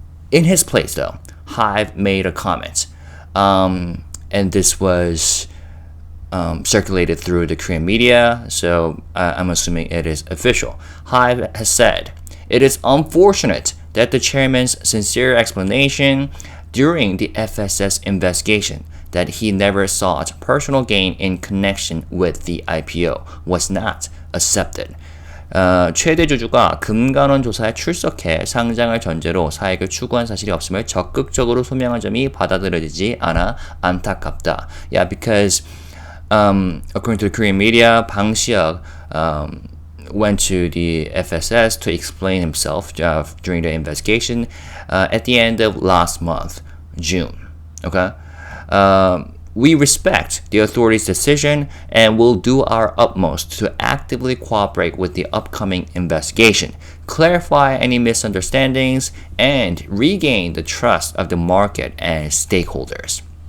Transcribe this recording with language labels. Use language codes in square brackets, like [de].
[en] In his place, though, HYBE made a comment, and this was circulated through the Korean media, so I'm assuming it is official. HYBE has said, "It is unfortunate that the chairman's sincere explanation during the FSS investigation that he never sought personal gain in connection with the IPO was not accepted." [ko] 최대 주주가 금감원 조사에 출석해 상장을 전제로 사익을 추구한 사실이 없음을 적극적으로 소명한 점이 받아들여지지 않아 안타깝다. [en] Yeah, because according to the Korean media, Bang Si-hyuk went to the FSS to explain himself during the investigation at the end of last month, June. Okay. We respect the authorities' decision and will do our utmost to actively cooperate with the upcoming investigation, clarify any misunderstandings, and regain the trust of the market and stakeholders.